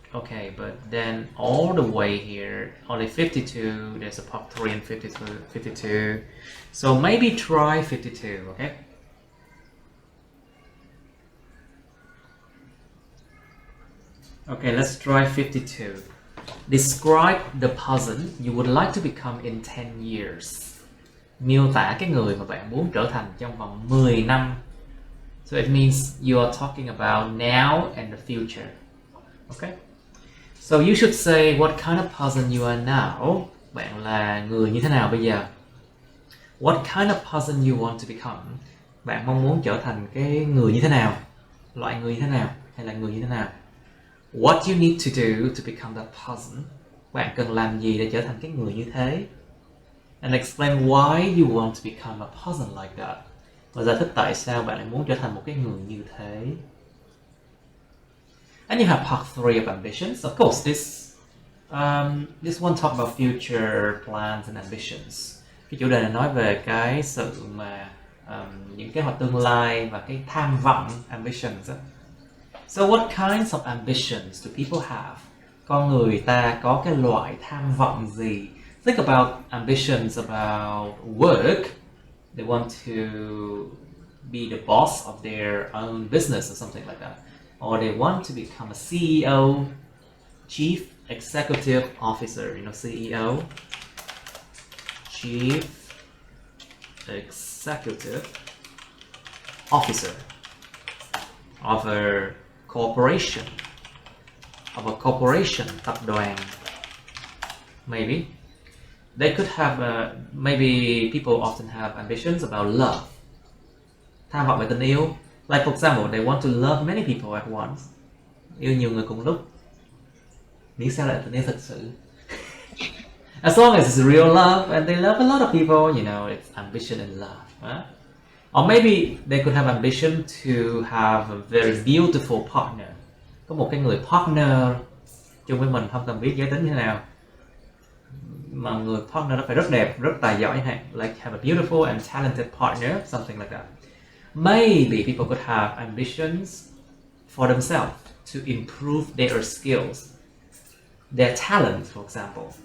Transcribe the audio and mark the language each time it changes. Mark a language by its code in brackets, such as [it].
[en] Okay, but then all the way here, only 52, there's a part 3 and 52. So maybe try 52, okay? Okay, let's try 52. Describe the person you would like to become in 10 years. [vi] Miêu tả cái người mà bạn muốn trở thành trong vòng 10 năm. [en] So it means you are talking about now and the future. Okay? So you should say what kind of person you are now. [vi] Bạn là người như thế nào bây giờ? [en] What kind of person you want to become. [vi] Bạn mong muốn trở thành cái người như thế nào? Loại người như thế nào? Hay là người như thế nào? [en] What you need to do to become that person. [vi] Bạn cần làm gì để trở thành cái người như thế? [en] And explain why you want to become a person like that. [vi] Và giải thích tại sao bạn lại muốn trở thành một cái người như thế. [en] And you have part 3 of ambitions. Of course, this one talk about future plans and ambitions. [vi] Cái chủ đề này nói về cái sự mà những kế hoạch tương lai và cái tham vọng, ambitions. [en] So what kinds of ambitions do people have? [vi] Con người ta có cái loại tham vọng gì? [en] Think about ambitions about work. They want to be the boss of their own business or something like that. Or they want to become a CEO, Chief Executive Officer, you know, CEO, Chief Executive Officer of a corporation, [vi] tập đoàn. [en] Maybe they could have maybe people often have ambitions about love. [vi] Tham vọng về tình yêu. [en] Like for example, they want to love many people at once. [vi] Yêu nhiều người cùng lúc. Miễn sao là tình yêu thật sự. [en] As long as it's real love and they love a lot of people, you know, it's ambition and love. Right? Or maybe they could have ambition to have a very beautiful partner. [vi] Có một cái người partner chung với mình, không cần biết giới tính như thế nào. Mà người partner nó phải rất đẹp, rất tài giỏi hay. [en] Like have a beautiful and talented partner, something like that. Maybe people could have ambitions for themselves to improve their skills, their talent, for example.